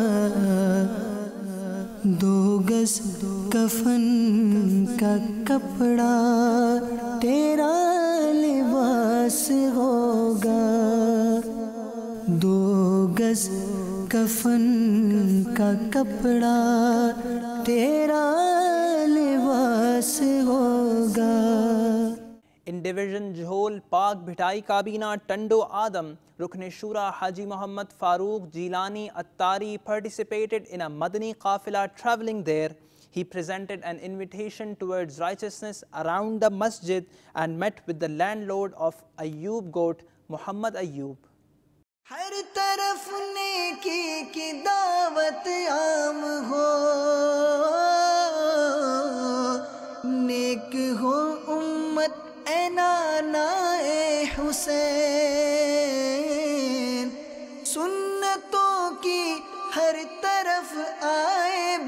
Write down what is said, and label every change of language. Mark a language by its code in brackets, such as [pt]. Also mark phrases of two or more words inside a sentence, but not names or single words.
[ur] دو گز کفن کا کپڑا تیرا لباس ہوگا، دو گز کفن کا کپڑا تیرا لباس ہوگا۔ [en] In Division Jhol, Pak Bhitai Kabina, Tando Adam, Rukn Shura Haji Muhammad Farooq Jilani Attari participated in a Madani Qafila travelling there. he presented an invitation towards righteousness around the masjid and met with the landlord of Ayyub Goat, Muhammad Ayyub. [ur] ہر طرف نیکی کی دعوت عام ہو، نیک ہو امت اے نانا اے حسین، سنتوں کی ہر طرف آئے